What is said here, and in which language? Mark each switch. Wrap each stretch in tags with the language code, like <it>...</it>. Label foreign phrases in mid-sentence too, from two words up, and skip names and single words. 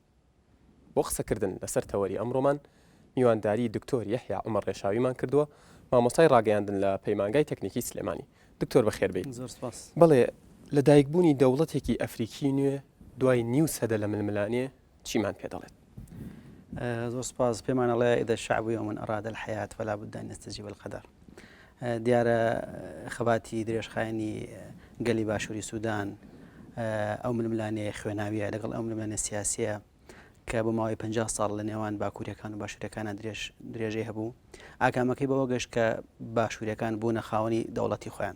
<ckb>بۆ قسەکردن لەسەر تەوەری ئەمڕۆمان میوانداری دکتۆر یەحیا عومەر ڕێشاویمان کردووە، مامۆستای ڕاگەیاندن لە پەیمانگای تەکنیکی سلێمانی. دکتۆر بەخێربێت. بەڵێ لەدایکبوونی دەوڵەتێکی ئەفریکی نوێ دوای نیو سەدە لە ململانێ چیمان پێ دەڵێت؟ زۆر سپاس. پێمان ئەڵێ</ckb> <ar>إذا الشعب يوما أراد الحياة فلا بد أن يستجيب القدر.</ar> <ckb>دیارە خەباتی درێژخایەنی گەلی باشووری سوودان ئەو ململانەیە خوێناویە لەگەڵ ئەو ململانە سیاسیە کە بۆ ماوەی 50 ساڵ لە نێوان باکووریەکان و باشووریەکانە درێژەی هەبوو. ئاکامەکەی بەوە گەشت کە باشووریەکان بوونە خاوەنی دەوڵەتی خۆیان.</ckb>